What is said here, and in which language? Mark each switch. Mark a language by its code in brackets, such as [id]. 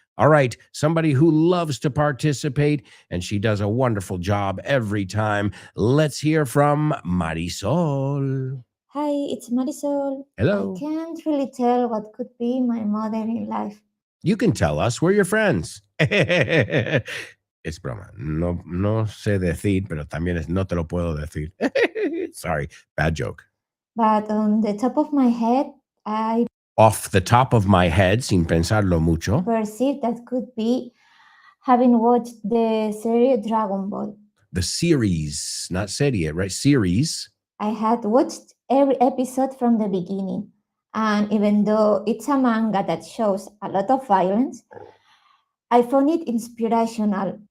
[en] All right, somebody who loves to participate, and she does a wonderful job every time. Let's hear from Marisol. Hi, it's Marisol. Hello. I can't really tell what could be my mother in life. You can tell us. We're your friends. [es] Es broma. No sé decir, pero también no te lo puedo decir. [en] Sorry, bad joke. But on the top of my head, I Off the top of my head, [es] sin pensarlo mucho, [en] perceive that could be having watched the series Dragon Ball. The series, not serie, right? Series. I had watched every episode from the beginning. And even though it's a manga that shows a lot of violence, I found it inspirational.